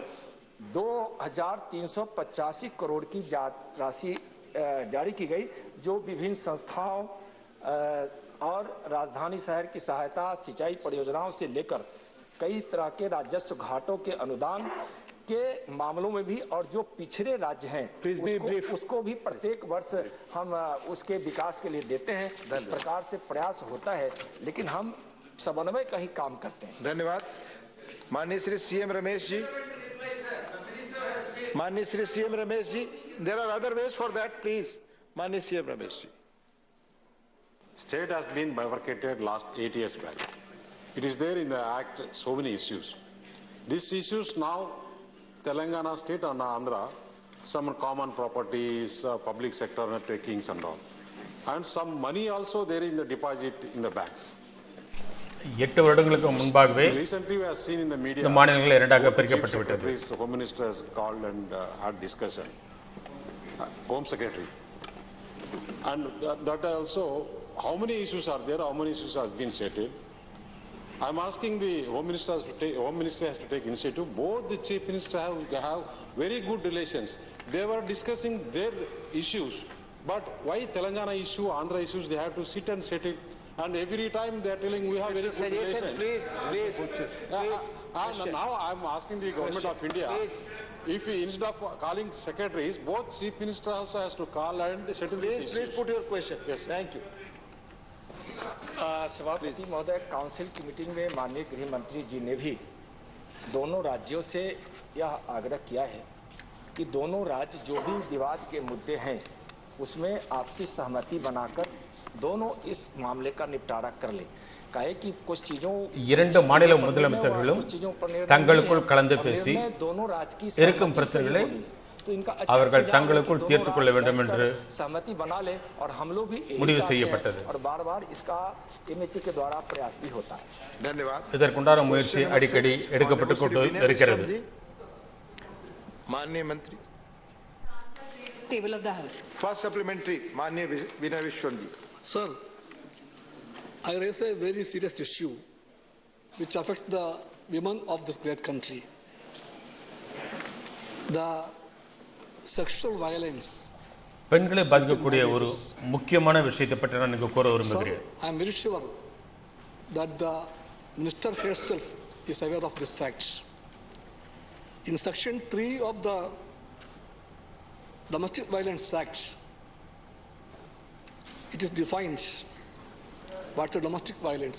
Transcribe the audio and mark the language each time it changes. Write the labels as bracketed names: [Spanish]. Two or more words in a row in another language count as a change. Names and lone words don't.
[Hindi] 2,385 करोड़ की राशि जारी की गई, जो विभिन्न संस्थाओं और राजधानी शहर की सहायता, सिंचाई परियोजनाओं से लेकर कई तरह के राजस्व घाटों के अनुदान के मामलों में भी और जो पिछड़े राज्य हैं उसको भी प्रत्येक वर्ष हम उसके विकास के लिए देते हैं। इस प्रकार से प्रयास होता है, लेकिन हम समन्वय का ही काम करते हैं। धन्यवाद। माननीय श्री सीएम रमेश जी, माननीय श्री सीएम रमेश जी, [English] There are other ways for that, please. [Hindi] माननीय सीएम रमेश जी। [English] State has been bifurcated last 8 years back. It is there in the Act, so many issues. These issues now, Telangana state and Andhra, some common properties, public sector undertakings and all. And some money also there in the deposit in the banks. [Tamil] 8 வருடங்களுக்கு முன்பாகவே [English] Recently we have seen in the media, [Tamil] இந்த மாநிலங்கள் இரண்டாக பிரிக்கப்பட்டு விட்டது. [English] Home Minister has called and had discussion. Home Secretary. And that also, how many issues are there, how many issues has been settled? I'm asking the Home Minister has to take initiative. Both the Chief Minister have very good relations. They were discussing their issues, but why Telangana issue, Andhra issues, they have to sit and settle. And every time they are telling we have very good relations. Please. Now I'm asking the government of India, if instead of calling secretaries, both Chief Minister also has to call and settle these issues. Please put your question. Yes, thank you. [Hindi] सभापति महोदय, काउंसिल की मीटिंग में माननीय गृह मंत्री जी ने भी दोनों राज्यों से यह आग्रह किया है कि दोनों राज्य जो भी विवाद के मुद्दे हैं उसमें आपसी सहमति बनाकर दोनों इस मामले का निपटारा कर ले। कहे कि कुछ चीजों [Tamil] இரண்டு மாநில முதலமைச்சர்களும் தங்களுக்குள் கலந்து பேசி இருக்கும் பிரச்சனைகளை அவர்கள் தங்களுக்குள் தீர்த்துக் கொள்ள வேண்டும் என்று [Hindi] सहमति बना ले और हम लोग भी [Tamil] முடிவு செய்யப்பட்டது. [Hindi] और बार-बार इसका एमएचए के द्वारा प्रयास भी होता है। धन्यवाद। [Tamil] இதற்குண்டான முயற்சி அடிக்கடி எடுக்கப்பட்டு கொண்டு இருக்கிறது. [Hindi] माननीय मंत्री, [English] Table of the House. First supplementary, [Hindi] माननीय विनय विश्वम जी। [English] Sir, I raise a very serious issue which affects the women of this great country. The sexual violence. [Tamil] பெண்களை பாதிக்கக்கூடிய ஒரு முக்கியமான விஷயத்தை பற்றி நான் இங்கு கூற விரும்புகிறேன். [English] I am very sure that the minister herself is aware of this fact. In section 3 of the Domestic Violence Act, it is defined what is domestic violence.